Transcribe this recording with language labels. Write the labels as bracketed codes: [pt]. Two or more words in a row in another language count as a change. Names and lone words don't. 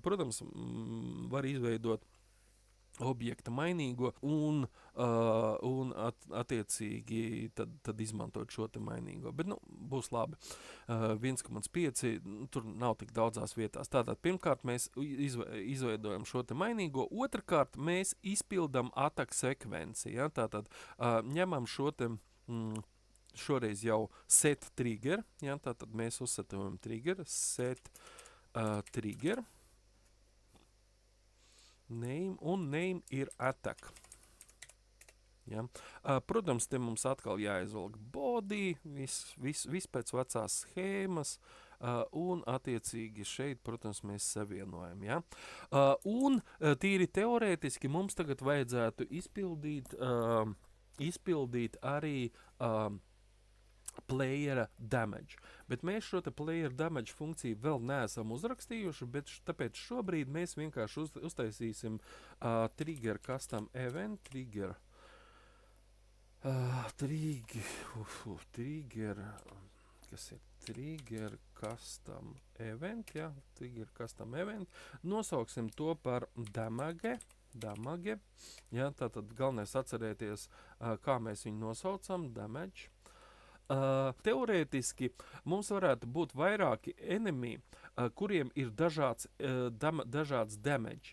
[lv] Protams, var izveidot objekta mainīgo un attiecīgi tad izmantot šo te mainīgo. Bet, nu, būs labi. 1,5, tur nav tik daudzās vietās. Tātad, pirmkārt, mēs izveidojam šo te mainīgo. Otrkārt, mēs izpildam attack sekvenci. Ja? Tātad, ņemam šo te šoreiz jau [en] set trigger. [lv] Ja? Tātad, mēs uzsetojam trigger, [en] set trigger. Name, un name ir attack. [lv] Ja? Protams, te mums atkal jāizvelk body, viss pēc vecās schēmas, un attiecīgi šeit, protams, mēs savienojam. Ja? Un tīri teorētiski mums tagad vajadzētu izpildīt arī [en] playera damage. [lv] Bet mēs šo te [en] player damage [lv] funkciju vēl neesam uzrakstījuši, bet tāpēc šobrīd mēs vienkārši uztaisīsim [en] trigger custom event, trigger, [lv] kas ir [en] trigger custom event, ja, trigger custom event, [lv] nosauksim to par damage, ja, tātad galvenais atcerēties, kā mēs viņu nosaucam, damage. Teorētiski mums varētu būt vairāki enemy, kuriem ir dažāds damage.